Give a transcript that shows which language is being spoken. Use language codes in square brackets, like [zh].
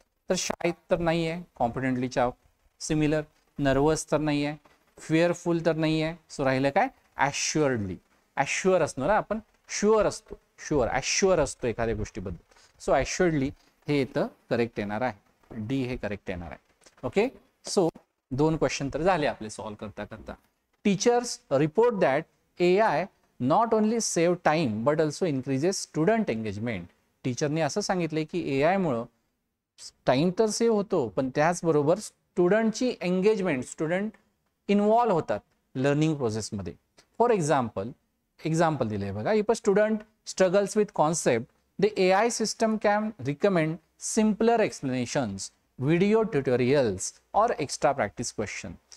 [mr] तर शाय तर नाही आहे कॉम्पिडंटलीच्या सिमिलर, नर्वस तर नाही आहे, फिअरफुल तर नाही आहे. सो राहिलं काय, ॲश्युअर्डली. ॲश्युअर असणार, आपण शुअर असतो, ॲश्युअर असतो एखाद्या गोष्टीबद्दल. सो ॲश्युअर्डली हे इथं करेक्ट येणार आहे, डी हे करेक्ट येणार आहे. ओके, सो 2 क्वेश्चन तर झाले आपले सॉल्व करता करता. [en] Teachers report that AI not only save time but also increases student engagement. [mr] टीचरने असं सांगितले की AI मुळे टाइम तर सेव्ह होतो, पण त्याचबरोबर स्टुडंटची एंगेजमेंट, स्टुडंट इन्व्हॉल्व होतात लर्निंग प्रोसेसमध्ये. [en] for example [mr] दिले बघा. [en] If a student struggles with concept, the AI system can recommend simpler explanations, video tutorials और extra practice question.